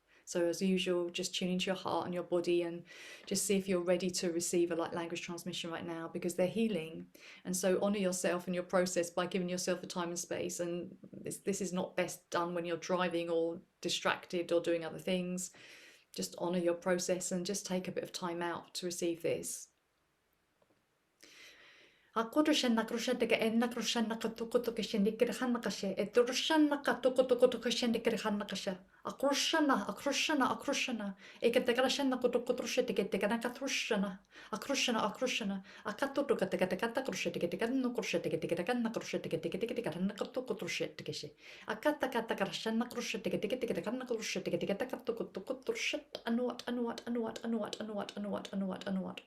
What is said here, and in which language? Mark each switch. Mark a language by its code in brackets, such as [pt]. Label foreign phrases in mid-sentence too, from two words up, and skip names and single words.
[en] So as usual, just tune into your heart and your body and just see if you're ready to receive a light language transmission right now, because they're healing. And so honor yourself and your process by giving yourself the time and space. And this is not best done when you're driving or distracted or doing other things. Just honor your process and just take a bit of time out to receive this. Akurushanna krushandika enna krushanna katukutuka shendikir hanakashe eturushanna katukutukutuka shendikir hanakasha akrushana ekatakarashanna kutukutrushetiketikarakatrushana akrushana akatutukatakata krushetiketikanno krushetiketikanna krushetiketikanna katukutrushetikeshe akatakatakashanna krushetiketikanna krushetiketikanna anuat.